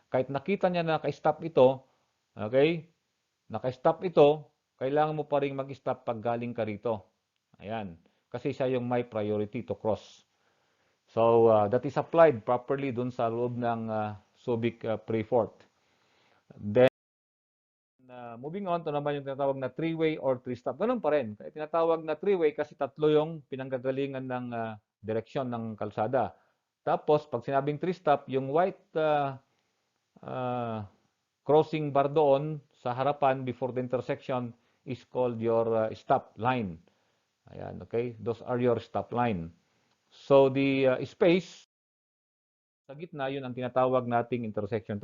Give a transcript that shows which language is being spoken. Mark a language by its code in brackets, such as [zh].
[tl] Kahit nakita niya na naka-stop ito, okay? Naka-stop ito, kailangan mo pa ring mag-stop pag galing ka rito. Ayan. Kasi siya yung [en] my priority to cross. So that is applied properly [tl] dun sa loob ng Subic Pre-Fort. [en] Then moving on, [tl] ito naman yung tinatawag na three-way or three-stop. Ganun pa rin. Kaya tinatawag na three-way kasi tatlo yung pinanggagalingan ng direksyon ng kalsada. Tapos, pag sinabing three-stop, yung white crossing bar doon sa harapan before the intersection [en] is called your stop line. [tl] Ayan, okay? [en] Those are your stop line. [tl] So, the space sa gitna, yun ang tinatawag nating intersection.